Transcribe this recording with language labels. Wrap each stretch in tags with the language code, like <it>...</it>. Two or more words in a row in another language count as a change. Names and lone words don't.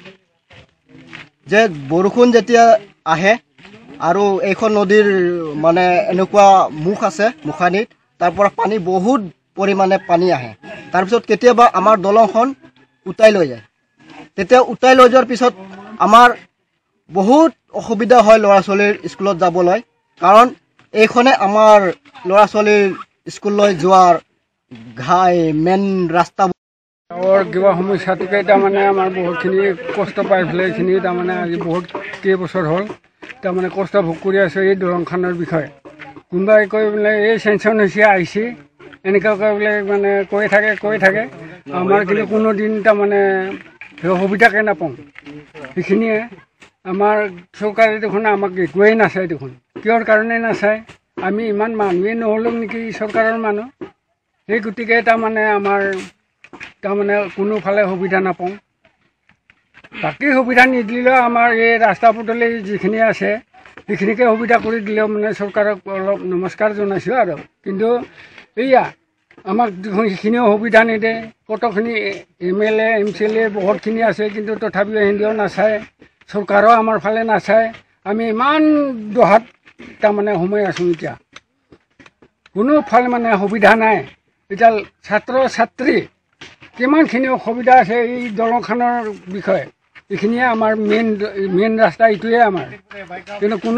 <as>যে বৰষুণ যেতিয়া আহে আৰু এইখন নদীৰ মানে এনেকুৱা মুখ আছে মুখানিত তাৰ পৰা পানী বহুত পৰিমাণে পানী আহে তাৰপিছত কেতিয়াবা আমাৰ দলংখন উটাই লৈ যায় তেতিয়া উটাই লৈ যোৱাৰ পিছত আমাৰ বহুত অসুবিধা হয় ল'ৰা ছোৱালীৰ স্কুলত যাবলৈ কাৰণ এইখনে আমাৰ ল'ৰা ছোৱালীৰ স্কুললৈ যোৱাৰ মেইন ৰাস্তা আৰু কিবা সমস্যাটোকে তাৰমানে আমাৰ বহুতখিনি কষ্ট পাই ফেলে এইখিনি तारमाने আজি বহুত কেইবছৰ হ'ল তাৰমানে কষ্ট भोग কৰি আছে এই দলংখনৰ বিষয়ে কোনবাই কৈ বোলে এই চেনচন হৈছে আহিছে এনেকুৱা কৈ বোলে মানে কৈ থাকে আমাৰ কিন্তু কোনো দিন तारमाने সুবিধাকে নাপাওঁ এইখিনিয়ে আমাৰ চৰকাৰে দেখোন আমাক একোৱেই নাচায় দেখোন কিহৰ কাৰণে নাচায় আমি ইমান মানুহে নহ'লেও নেকি চৰকাৰৰ মানুহ এই গতিকে तारमाने আমাৰ তাৰমানে কোনোফালে সুবিধা নাপাওঁ বাকী সুবিধা নিদিলেও আমাৰ যে ৰাস্তা পদূলি যিখিনি আছে সেইখিনিকে सुविधा কৰি দিলেও মানে চৰকাৰক অলপ নমস্কাৰ জনাইছোঁ আৰু কিন্তু এয়া আমাক সেইখিনিও সুবিধা নিদিয়ে কতখিনি MLA MCLA বহুতখিনি আছে কিন্তু তথাপিও হিন্দিও নাচায় চৰকাৰো আমাৰ ফালে নাচায় আমি ইমান দহাত তাৰমানে সোমাই আছোঁ এতিয়া কোনোফালে মানে সুবিধা নাই এতিয়া ছাত্ৰ ছাত্ৰী কিমানখিনি অসুবিধা আছে এই দলংখনৰ বিষয়ে এইখিনিয়ে আমাৰ মেইন ৰাস্তা এইটোৱে আমাৰ কিন্তু</as>